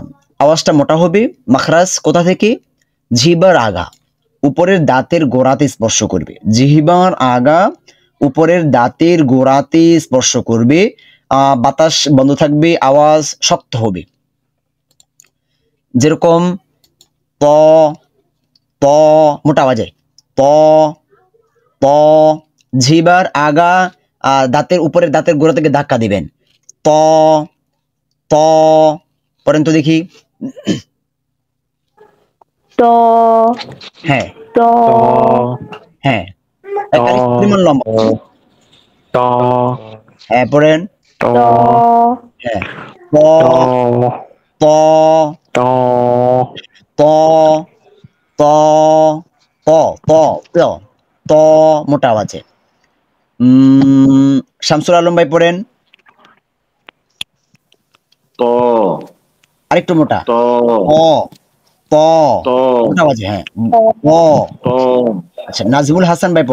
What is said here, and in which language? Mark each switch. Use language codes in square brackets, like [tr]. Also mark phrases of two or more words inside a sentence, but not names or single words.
[bn] আওয়াজটা মোটা হবে। মাখরাজ কোথা থেকে? জিহ্বার আগা উপরের দাঁতের গোড়াতে স্পর্শ করবে। জিহ্বার আগা উপরের দাঁতের গোড়াতে স্পর্শ করবে। বাতাস বন্ধ থাকবে, আওয়াজ শক্ত হবে। যেরকম ত ত মোটা আওয়াজে ত ত। জিহ্বার আগা দাঁতের উপরের দাঁতের গোড়া থেকে ধাক্কা দিবেন। ত ত। পড়েন তো দেখি। ত হ্যাঁ ত হ্যাঁ, ত পরিমাণ লম্বা। ত হ্যাঁ পড়েন। ত ত হ্যাঁ ত ত ত ত ত ত ত ত ত ত মোটা আওয়াজে। শামসুল আলম ভাই পড়েন। ত আরেকটু মোটা। ত ত ত ত মোটা আওয়াজে। হ্যাঁ ত। ত আচ্ছা, নাজমুল হাসান ভাই